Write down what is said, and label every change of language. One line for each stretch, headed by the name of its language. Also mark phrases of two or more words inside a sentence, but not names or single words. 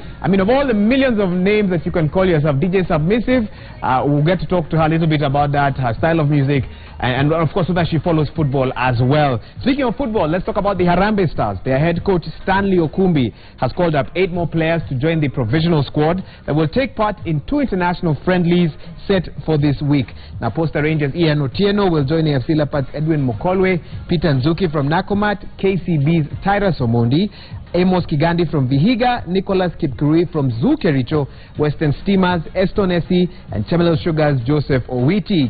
English: I mean, of all the millions of names that you can call yourself, DJ Submissive, we'll get to talk to her a little bit about that, her style of music, and of course, so that she follows football as well. Speaking of football, let's talk about the Harambee Stars. Their head coach, Stanley Okumbi, has called up 8 more players to join the provisional squad that will take part in 2 international friendlies set for this week. Now, Posta Rangers' Ian Otieno will join AFC Leopards' Edwin Mokolwe, Peter Nzuki from Nakumat, KCB's Tyrus Omondi, Amos Kigandi from Vihiga, Nicholas Kipkurui from Zukericho, Western Steamers, Eston Essi, and Chemelil Sugar's Joseph Owiti.